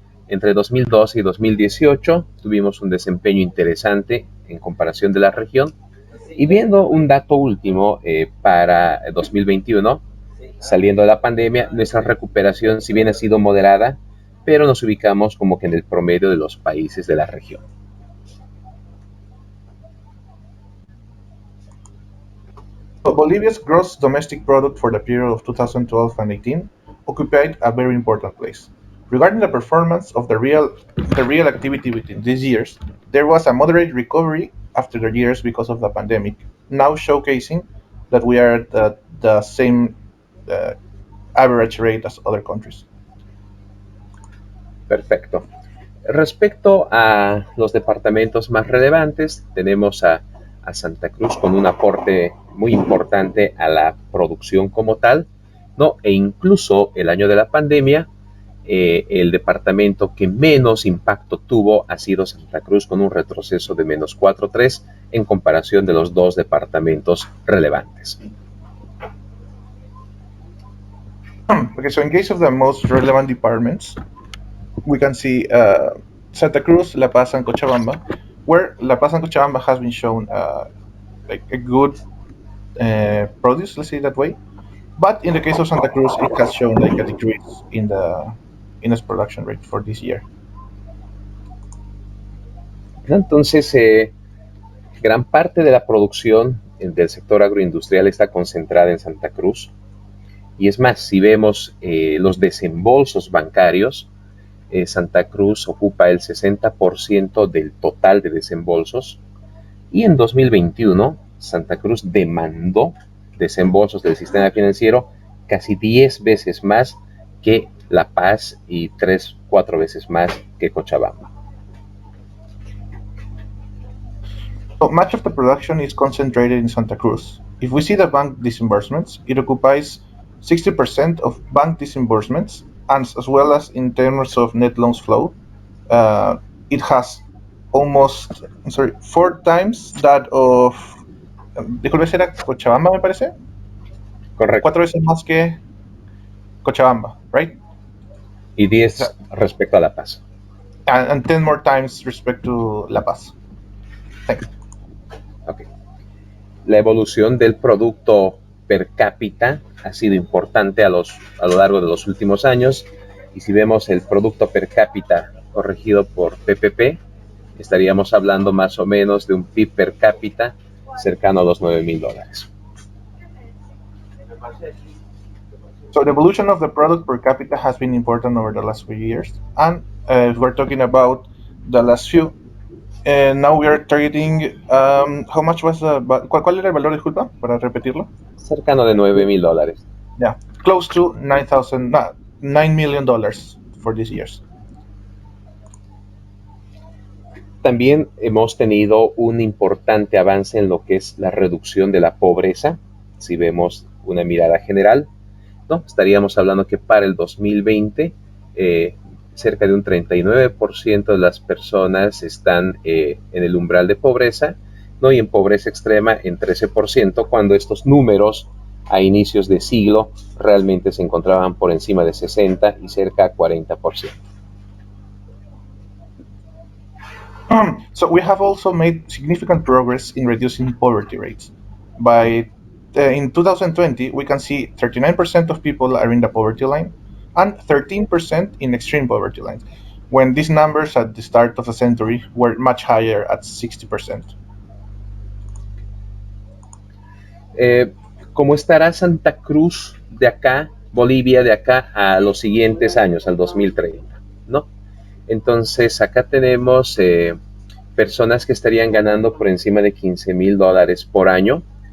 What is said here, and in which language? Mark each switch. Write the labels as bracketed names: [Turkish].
[Spanish] Entre 2012 y 2018 tuvimos un desempeño interesante en comparación de la región. Y viendo un dato último para 2021, saliendo de la pandemia, nuestra recuperación, si bien ha sido moderada, pero nos ubicamos como que en el promedio de los países de la región. [English] Bolivia's gross domestic product for the period of 2012 and 18 occupied a very important place. Regarding the performance of the real activity within these years, there was a moderate recovery after the years because of the pandemic, now showcasing that we are at the same average rate as other countries. [Spanish] Perfecto. Respecto a los departamentos más relevantes, tenemos a Santa Cruz con un aporte muy importante a la producción como tal, ¿no? E incluso el año de la pandemia, el departamento que menos impacto tuvo ha sido Santa Cruz, con un retroceso de menos 4.3 en comparación de los dos departamentos relevantes. [English] Okay, so in case of the most relevant departments, we can see Santa Cruz, La Paz, and Cochabamba, where La Paz and Cochabamba has been shown like a good produce, let's say that way. But in the case of Santa Cruz, it has shown like a decrease in its production rate for this year. [Spanish] Entonces, gran parte de la producción del sector agroindustrial está concentrada en Santa Cruz. Y es más, si vemos los desembolsos bancarios, Santa Cruz ocupa el 60% del total de desembolsos. Y en 2021, Santa Cruz demandó desembolsos del sistema financiero casi 10 veces más que La Paz y 3-4 veces más que Cochabamba. [English] So much of the production is concentrated in Santa Cruz. If we see the bank disbursements, it occupies 60% of bank disbursements, and as well as in terms of net loans flow, it has almost, 4 times that of, [Spanish] disculpe, si era Cochabamba, me parece. Correcto. 4 veces más que Cochabamba, right? Y 10 respecto a La Paz. [English] And 10 more times respect to La Paz. Thanks. Okay. [Spanish] La evolución del producto per cápita ha sido importante a lo largo de los últimos años, y si vemos el producto per cápita corregido por PPP, estaríamos hablando más o menos de un PIB per cápita cercano a los $9,000. [English] So the evolution of the product per capita has been important over the last few years, and if we're talking about the last few, now we are targeting, how much was [Spanish] ¿cuál era el valor, disculpa, para repetirlo? Cercano de $9,000. [English] Yeah, close to $9 million for these years. [Spanish] También hemos tenido un importante avance en lo que es la reducción de la pobreza. Si vemos una mirada general, ¿no? Estaríamos hablando que para el 2020 cerca de un 39% de las personas están en el umbral de pobreza, ¿no? Y en pobreza extrema en 13%, cuando estos números a inicios de siglo realmente se encontraban por encima de 60 y cerca a 40%. [English] So we have also made significant progress in reducing poverty rates. In 2020, we can see 39% of people are in the poverty line and 13% in extreme poverty lines, when these numbers at the start of the century were much higher at 60%. [Spanish] ¿Cómo estará Santa Cruz de acá, Bolivia de acá a los siguientes años, al 2030, ¿no? Entonces, acá tenemos personas que estarían ganando por encima de $15,000 por año.